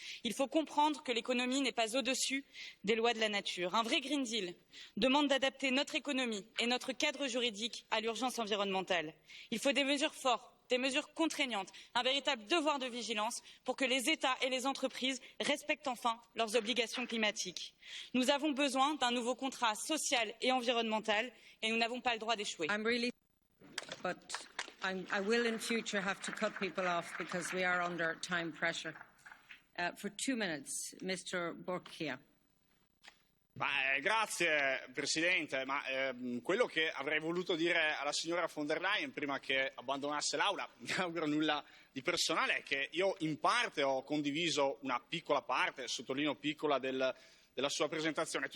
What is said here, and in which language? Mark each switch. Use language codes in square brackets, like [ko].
[fr] Il faut comprendre que l'économie n'est pas au-dessus des lois de la nature. Un vrai Green Deal demande d'adapter notre économie et notre cadre juridique à l'urgence environnementale. Il faut des mesures fortes, des mesures contraignantes, un véritable devoir de vigilance pour que les États et les entreprises respectent enfin leurs obligations climatiques. Nous avons besoin d'un nouveau contrat social et environnemental et nous n'avons pas le droit d'échouer. [en] But I will in future have to cut people off because we are under time pressure. For 2 minutes, Mr. Borchia. [it] Grazie Presidente, quello che avrei voluto dire alla signora von der Leyen prima che abbandonasse l'Aula, non mi auguro nulla di personale, è che io in parte ho condiviso una piccola parte, sottolineo piccola, della sua presentazione.